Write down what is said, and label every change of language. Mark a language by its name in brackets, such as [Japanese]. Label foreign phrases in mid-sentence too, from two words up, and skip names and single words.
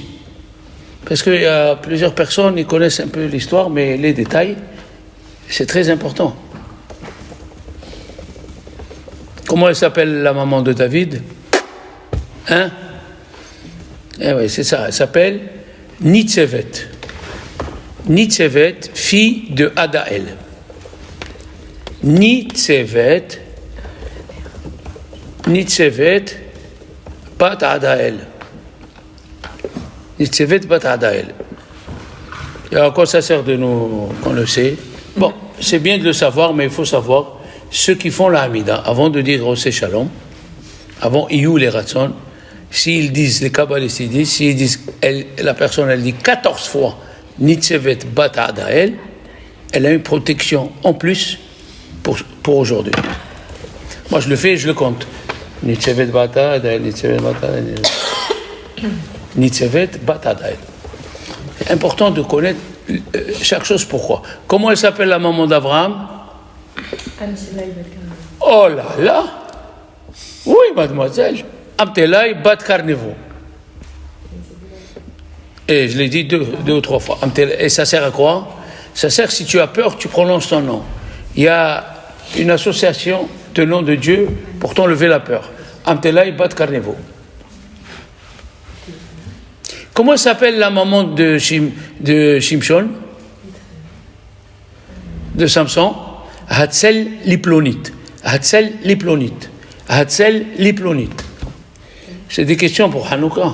[French] Parce qu'il y a plusieurs personnes qui connaissent un peu l'histoire, mais les détails, c'est très important. Comment elle s'appelle la maman de David? Hein? Eh oui, c'est ça, elle s'appelle Nitzevet. Nitzevet, fille de Adaël. Nitzevet, bat Adaël. Nitzevet, bat Adaël. Et à quoi ça sert de nous qu'on le sait? Bon, c'est bien de le savoir, mais il faut savoir ceux qui font la Hamida, avant de dire [Hebrew] Osé Shalom, [French] avant [Hebrew] Iyou les Ratson, [French] s'ils disent, les Kabbalistes disent, s'ils disent, la personne elle dit 14 fois Nitzevet bat Adaël, elle a une protection en plus pour aujourd'hui. Moi je le fais et je le compte. Nitzevet bat Adaël, Nitzevet bat Adaël, Nitzevet bat Adaël. C'est important de connaître chaque chose pourquoi. Comment elle s'appelle la maman d'Abraham? Oh là là! Oui, mademoiselle. Amtelai bat Carnevo. Et je l'ai dit deux ou trois fois. Et ça sert à quoi? Ça sert, si tu as peur, tu prononces ton nom. Il y a une association de nom de Dieu pour t'enlever la peur. Amtelai bat Carnevo. Comment s'appelle la maman de Shimshon? De Samson? Hatzel Liplonit. Hatzel Liplonit. Hatzel Liplonit. C'est des questions pour Hanouka.